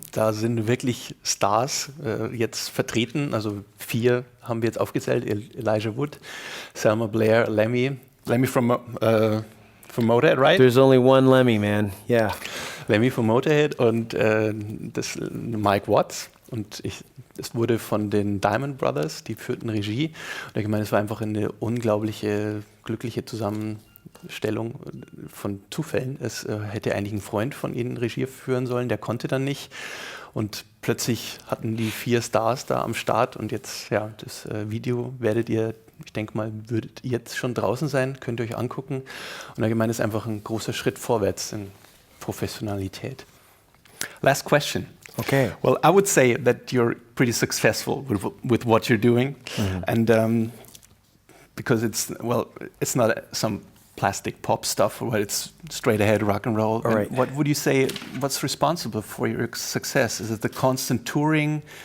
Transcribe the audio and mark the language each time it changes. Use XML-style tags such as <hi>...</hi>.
<de>Da sind wirklich Stars jetzt vertreten. Also 4 haben wir jetzt aufgezählt.</de> <en>Elijah Wood, Selma Blair, Lemmy from Motorhead, right? There's only one Lemmy, man. Yeah.</en> <de>Lemmy von Motorhead und das Mike Watts. Und es wurde von den Diamond Brothers, die führten Regie. Und ich meine, es war einfach eine unglaubliche, glückliche Zusammenstellung von Zufällen. Es hätte eigentlich ein Freund von ihnen Regie führen sollen, der konnte dann nicht. Und plötzlich hatten die 4 Stars da am Start. Und jetzt, ja, das Video werdet ihr, ich denke mal, würdet jetzt schon draußen sein, könnt ihr euch angucken. Und allgemein ist einfach ein großer Schritt vorwärts in Professionalität.</de> <en>Last question. Okay. Well, I would say that you're pretty successful with what you're doing, and because it's not some plastic pop stuff, where it's straight ahead rock and roll. All right. What would you say? What's responsible for your success? Is it the constant touring?</en>